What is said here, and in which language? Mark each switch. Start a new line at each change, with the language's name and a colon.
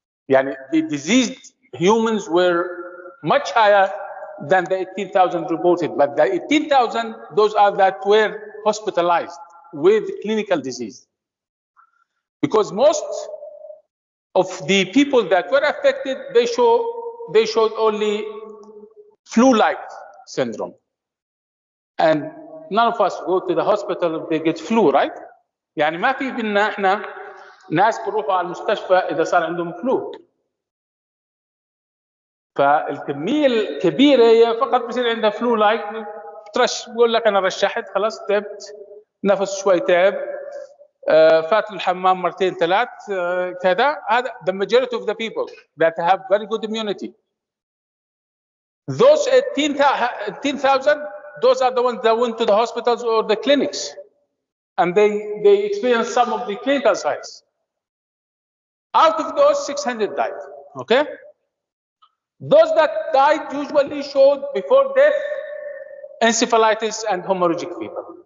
English: Yani the diseased humans were much higher than the 18,000 reported, but the 18,000, those are that were hospitalized with clinical disease. Because most of the people that were affected, they showed only flu-like syndrome. And none of us go to the hospital if they get flu, right?
Arabic: يعني ما في بينا احنا ناس بيروحوا على المستشفى اذا صار عندهم فلو. فالكميه الكبيره هي فقط بصير عندها فلو لايك، ترش بقول لك انا رشحت خلاص تعبت، نفس شوي تعب، فات الحمام مرتين ثلاث، كذا. هذا
English: the majority of the people that have very good immunity. Those 18,000, those are the ones that went to the hospitals or the clinics, and they experienced some of the clinical signs. Out of those, 600 died. Okay. Those that died usually showed before death encephalitis and hemorrhagic fever.